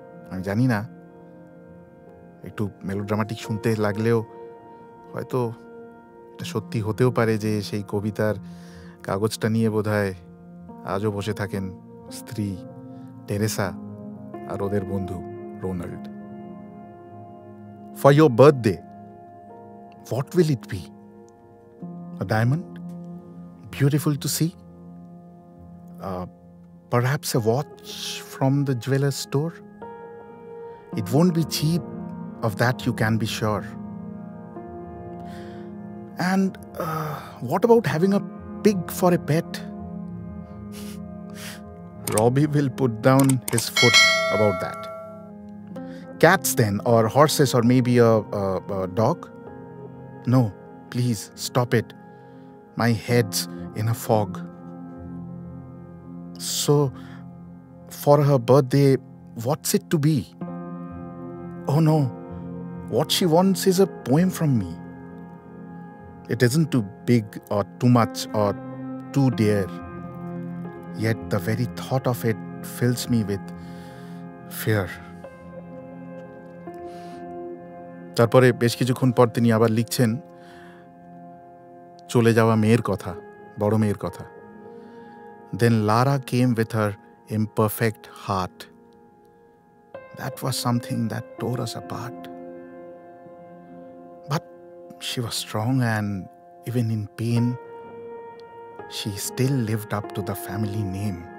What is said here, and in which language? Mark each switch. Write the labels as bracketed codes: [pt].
[bn] আমি জানি না, একটু মেলোড্রামাটিক শুনতে লাগলেও হয়তো এটা সত্যি হতেও পারে যে সেই কবিতার কাগজটা নিয়ে বোধহয় আজও বসে থাকেন স্ত্রী টেরেসা আর ওদের বন্ধু Ronald. [en] For your birthday, what will it be? A diamond? Beautiful to see? Perhaps a watch from the jeweler's store? It won't be cheap, of that you can be sure. And what about having a pig for a pet? Robbie will put down his foot about that. Cats then, or horses, or maybe a dog? No, please stop it. My head's in a fog. So, for her birthday, what's it to be? Oh no, what she wants is a poem from me. It isn't too big or too much or too dear. Yet the very thought of it fills me with fear. [bn] তারপরে বেশ কিছুক্ষণ পর তিনি আবার লিখছেন চলে যাওয়া মেয়ের কথা, বড় মেয়ের কথা। [en] Then Lara came with her imperfect heart. That was something that tore us apart. But she was strong, and even in pain, she still lived up to the family name.